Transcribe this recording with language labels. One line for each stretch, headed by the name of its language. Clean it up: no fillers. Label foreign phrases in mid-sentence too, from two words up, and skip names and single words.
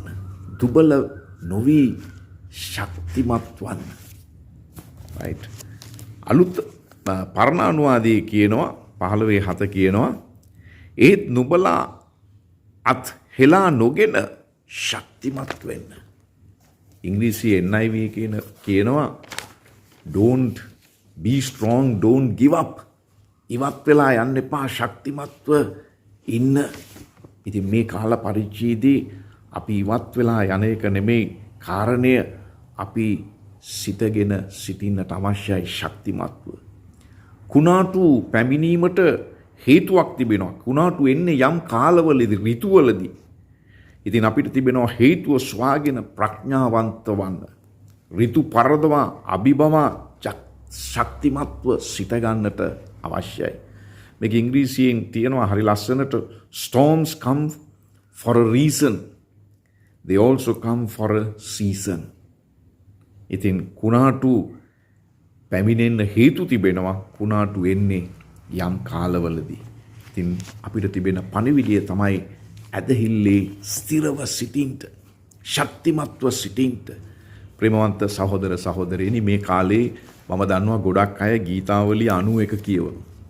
Sinhala: දුබල නොවි ශක්තිමත් වන්න. right. අලුත් පරණ අනුවාදයේ කියනවා 15:7 කියනවා ඒත් නුඹලා අත් හෙලා නොගෙන ශක්තිමත් වෙන්න. ඉංග්‍රීසියේ NIV කියනවා
English: don't be strong, don't give up.
Sinhala: ඉවත් වෙලා යන්න එපා, ශක්තිමත්ව ඉන්න. ඉතින් මේ කාල පරිච්ඡේදයේ අපි ඉවත් වෙලා යන එක නෙමෙයි කාරණය, අපි සිතගෙන සිටින්නට අවශ්‍යයි ශක්තිමත්ව. කුණාටු පැමිණීමට හේතුවක් තිබෙනවා. කුණාටු එන්නේ යම් කාලවලදී, ඍතුවලදී. ඉතින් අපිට තිබෙනවා හේතුව සොයාගෙන ප්‍රඥාවන්ත වන්න. ඍතු පරදවා අභිබවා ශක්තිමත්ව සිත ගන්නට අවශ්‍යයි. මේක ඉංග්‍රීසියෙන් තියෙනවා හරි ලස්සනට
English: storms come for a reason. They also come for a season.
Sinhala: ඉතින් කුණාටු පැමිණෙන්න හේතු තිබෙනවා. කුණාටු එන්නේ යම් කාලවලදී. ඉතින් අපිට තිබෙන පණිවිඩය තමයි ඇදහිල්ලේ ස්ථිරව සිටින්ට, ශක්තිමත්ව සිටින්ට. ප්‍රේමවන්ත සහෝදර සහෝදරියනි, මේ කාලේ මම දන්නවා ගොඩක් අය ගීතාවලිය 91 කියවනවා.